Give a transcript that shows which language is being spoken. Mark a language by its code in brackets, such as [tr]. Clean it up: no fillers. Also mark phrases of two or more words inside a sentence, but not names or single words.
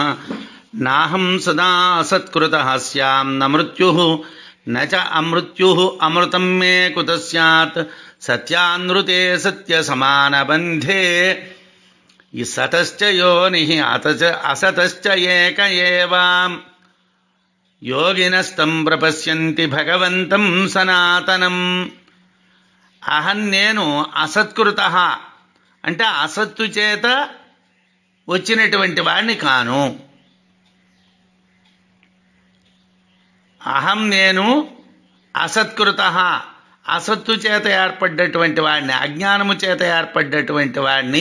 [sa] नाहं सदा असत्कृतः स्यां न मृत्युः न च अमृत्युः अमृतं मे कुतः स्यात् सत्यानृते सत्यसमानबन्धे सतश्च योनिः असतश्च एक एव योगिनस्तं प्रपश्यन्ति भगवन्तं सनातनम्। [te] అహం నేను అసత్కృత అంటే అసత్తు చేత వచ్చినటువంటి వాడిని కాను. అహం నేను అసత్కృత అసత్తు చేత ఏర్పడ్డటువంటి వాడిని, అజ్ఞానము చేత ఏర్పడ్డటువంటి వాడిని.